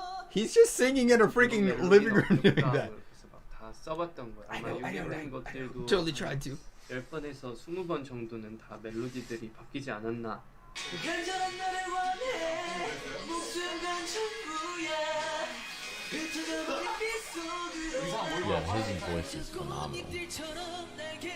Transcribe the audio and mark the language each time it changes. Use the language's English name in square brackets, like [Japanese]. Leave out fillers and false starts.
[English] He's just singing in a freaking living room doing that. [Korean] 다 써봤던 거야. 아마 유명한 것들도 [English] Totally tried to. [Korean] 10번에서 20번 정도는 다 멜로디들이 바뀌지 않았나. [English] Yeah, his voice is phenomenal.